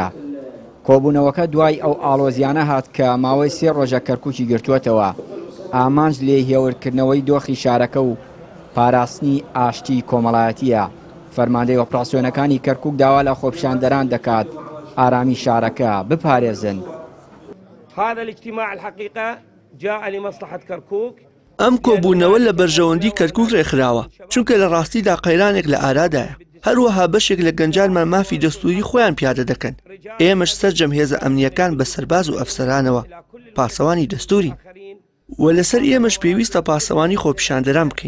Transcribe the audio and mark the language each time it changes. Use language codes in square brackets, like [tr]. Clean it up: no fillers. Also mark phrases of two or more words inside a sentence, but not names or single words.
[ckb] کۆبوونەوەکە دوای ئەو ئاڵۆزیانە هات کە ماوەی 3 ڕۆژە کەرکووکی گرتووەتەوە، ئامانج لێ هێورکردنەوەی دۆخی شارەکە و پاراستنی ئاشتی کۆمەڵایەتیە. فەرماندەی ئۆپراسیۆنەکانی کەرکووک داوا لە خۆپیشاندەران دەکات ئارامی شارەکە بپارێزن. [ar] هذا الاجتماع الحقيقة جاء لمصلحة كركوك. [ckb] ئەم کۆبوونەوە لە بەرژەوەندی کەرکووک ڕێکخراوە چونکە لە ڕاستیدا قەیرانێک لە ئارادایە. هەروەها بەشێک لە گەنجانمان مافی دەستوری خۆیان پیادە دەکەن. ئێمەش سەرجەم هێزە ئەمنیەکان بە سەرباز و ئەفسەرانەوە پاسەوانی دەستورین و لەسەر ئێمەش پێویستە پاسەوانی خۆپیشاندەران بکەین.